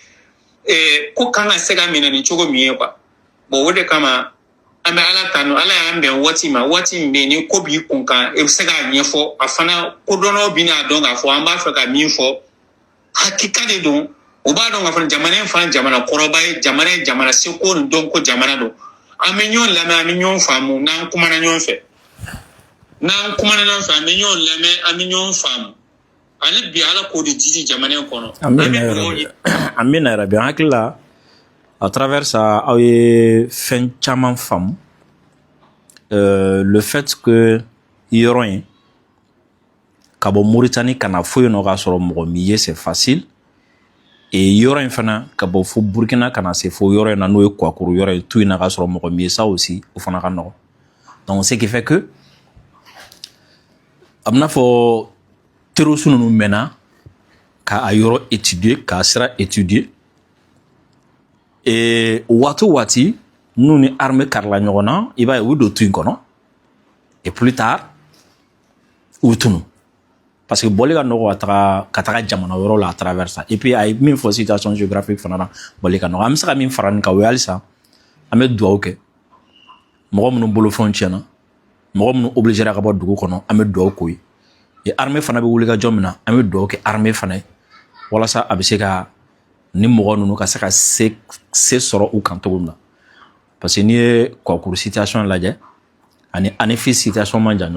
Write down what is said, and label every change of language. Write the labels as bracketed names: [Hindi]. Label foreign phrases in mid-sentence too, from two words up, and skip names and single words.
[Bambara] ko kan ka se ka minɛ ni cogo min ye quoi bon o de kama an bɛ Ala tanu Ala y'an bɛn waati ma waati min bɛ yen ni ko b'i kun kan i bɛ se k'a ɲɛfɔ a fana kodɔnnaw bɛ n'a dɔn k'a fɔ an b'a fɛ ka min fɔ hakika de don u b'a dɔn k'a fɔ jamana in fana jamana kɔrɔba ye jamana seko ni dɔnko jamana don an bɛ ɲɔgɔn lamɛn an bɛ ɲɔgɔn faamu n'an kumana ɲɔgɔn fɛ an bɛ ɲɔgɔn lamɛn an bɛ ɲɔgɔn faamu ale bi Ala k'o de jiji jamana in kɔnɔ amina yarabi an hakili la [French] à travers ça [Bambara] aw ye fɛn caman faamu [French] le fait que [Bambara] yɔrɔ in ka bɔ Mauritanie ka na fo yen nɔ k'a sɔrɔ mɔgɔ min ye [French] c'est facile et [Bambara] yɔrɔ in fana ka bɔ fo Burkina ka na se fo yɔrɔ in na n'o ye Kwakuru yɔrɔ ye tout in na k'a sɔrɔ mɔgɔ min ye [French] ça aussi [Bambara] o fana ka nɔgɔn [French] donc ce qui fait que [Bambara] a bɛna fɔ terroriste ninnu mɛnna k'a yɔrɔ étudier k'a sira étudier et waati o waati n'u ni armée karila ɲɔgɔn na i b'a ye u don tu in kɔnɔ [French] et plus tard [Bambara] u tunu [French] parce que [Bambara] bɔli ka nɔgɔ ka taga jamana wɛrɛw la [French] à travers ça et puis [Bambara] a ye min fɔ [French] situation géographique [Bambara] fana na bɔli ka nɔgɔ an bɛ se ka min fara nin kan o ye halisa an bɛ dugawu kɛ mɔgɔ minnu bolofɛnw tiɲɛna mɔgɔ minnu obligera ka bɔ dugu kɔnɔ an bɛ dugawu k'o ye [French] et armée [Bambara] fana bɛ wuli ka jɔ min na an bɛ dugawu kɛ armée fana ye walasa a bɛ se ka ni mɔgɔ ninnu ka se ka se sɔrɔ u kan cogo min na [French] parce que [Bambara] n'i ye Kwakuru situation lajɛ ani ANEFIS situation man jan